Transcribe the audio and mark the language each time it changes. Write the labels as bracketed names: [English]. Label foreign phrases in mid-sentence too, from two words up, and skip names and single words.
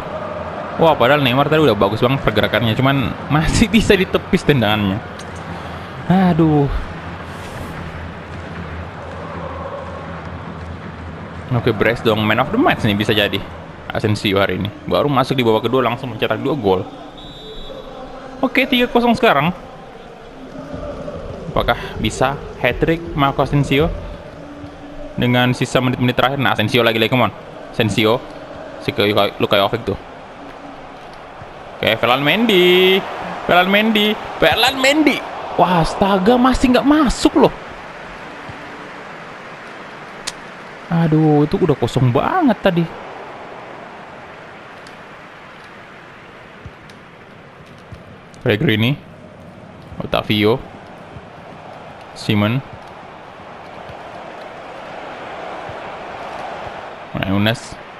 [Indonesian] Wah, padahal Neymar tadi udah bagus banget pergerakannya, cuman masih bisa ditepis tendangannya. Aduh. Oke, brace dong, [English] man of the match [Indonesian] nih bisa jadi Asensio hari ini. Baru masuk di babak kedua langsung mencetak 2 gol. Oke, 3-0 sekarang. Apakah bisa hat-trick Marco Asensio dengan sisa menit-menit terakhir? Nah, Asensio lagi-lagi, [English] come on. [Indonesian] Asensio, si Luka Jovic tuh. Oke, Ferland Mendy. Wah, astaga, masih nggak masuk loh. Aduh, itu udah kosong banget tadi. Pellegrini, Otavio, Simon, Nunes.